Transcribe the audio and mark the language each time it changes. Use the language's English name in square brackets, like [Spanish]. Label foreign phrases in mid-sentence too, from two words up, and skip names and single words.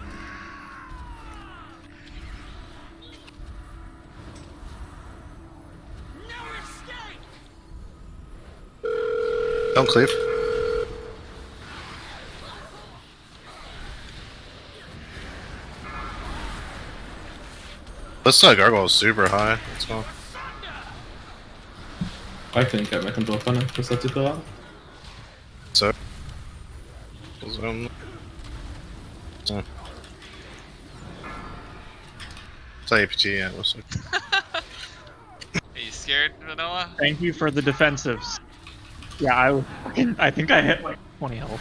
[English] Don't cleave. This gargoyle is super high. Let's go. [Norwegian] I kan ikke jeg kan droppe henne på 70. [English] So. It's APT, yeah. Are you scared, Vanilla? Thank you for the defensives. Yeah, I think I hit like 20 health.